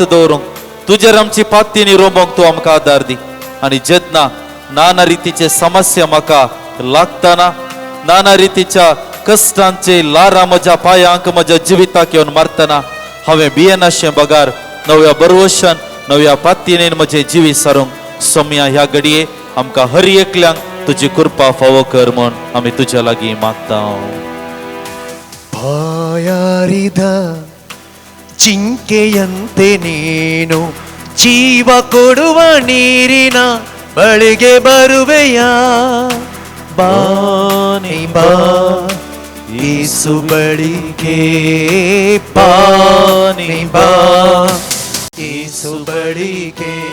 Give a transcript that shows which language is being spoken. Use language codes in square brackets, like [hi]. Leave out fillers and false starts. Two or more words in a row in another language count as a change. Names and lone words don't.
[kok] दवरूंक तुजेर आमची पातयेनी रोंबोंक तूं आमकां आदार दी आनी जेदना नाना रितीचे समस्या म्हाका लागतना नाना रितीच्या कश्टांचे लारां म्हज्या पांयांक म्हज्या जिविताक येवन मारतना हांवें भियेनाशें बगार नव्या बरवशान नव्या पातयेन म्हजें जिवीत सारूंक सोम्या ह्या घडये आमकां हर एकल्यांक तुजी कृपा फावो कर म्हूण आमी तुज्या लागीं मागता [kn] ಬಾಯಾರಿದ ಜಿಂಕೆಯಂತೆ ನೀನು ಜೀವ ಕೊಡುವ ನೀರಿನ ಬಳಿಗೆ ಬರುವೆಯ ಬಾನಿ ಬಾ ಯೇಸು ಬಳಿಗೆ ಬಾನಿ ಬಾ ಯೇಸು ಬಳಿಗೆ